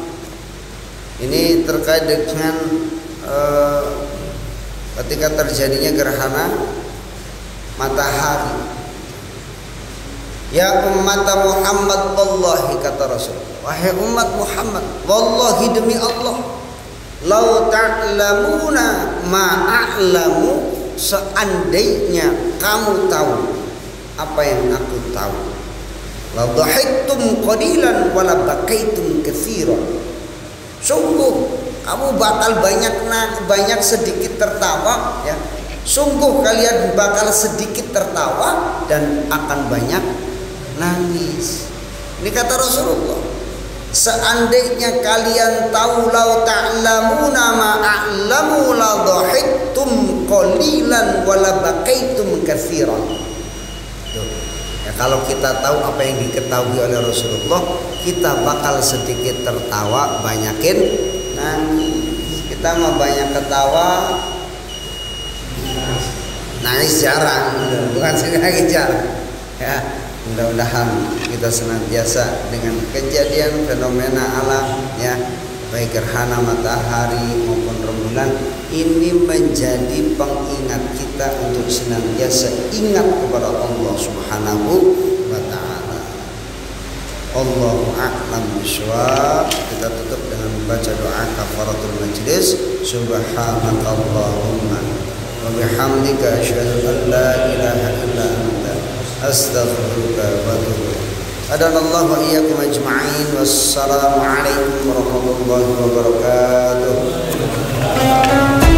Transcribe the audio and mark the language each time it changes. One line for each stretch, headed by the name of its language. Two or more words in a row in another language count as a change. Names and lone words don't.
Indonesian: Ini terkait dengan ketika terjadinya gerhana matahari. Ya umat Muhammad, wallahi kata Rasul, wahai umat Muhammad, wallahi demi Allah,
Arabic: لو تعلمون ما أعلم,
Indonesian: seandainya kamu tahu apa yang aku tahu,
Arabic: لضحكتم قليلا ولبكيتم كثيرا.
Indonesian: Sungguh kamu bakal banyak sedikit tertawa ya. Sungguh kalian bakal sedikit tertawa dan akan banyak nangis. Ini kata Rasulullah. Seandainya kalian tahu
Arabic: لو تعلمون ما أعلم لضحكتم قليلا ولبكيتم كثيرا.
Indonesian: Ya, kalau kita tahu apa yang diketahui oleh Rasulullah, kita bakal sedikit tertawa, banyakin nangis. Kita mah banyak ketawa, nangis jarang, bukan sekali jarang. Ya, mudah-mudahan kita senantiasa dengan kejadian fenomena alam, ya, baik gerhana matahari maupun rembulan, ini menjadi pengingat kita untuk senantiasa ingat kepada Allah
Arabic: سبحانه وتعالى. الله أعلم بالصواب.
Indonesian: Kita tutup dengan membaca doa
Arabic: كفارة المجلس. سبحانك اللهم وبحمدك أشهد أن لا إله إلا أنت أستغفرك وأتوب إليك. أعاننا الله وإياكم أجمعين والسلام عليكم ورحمة الله وبركاته.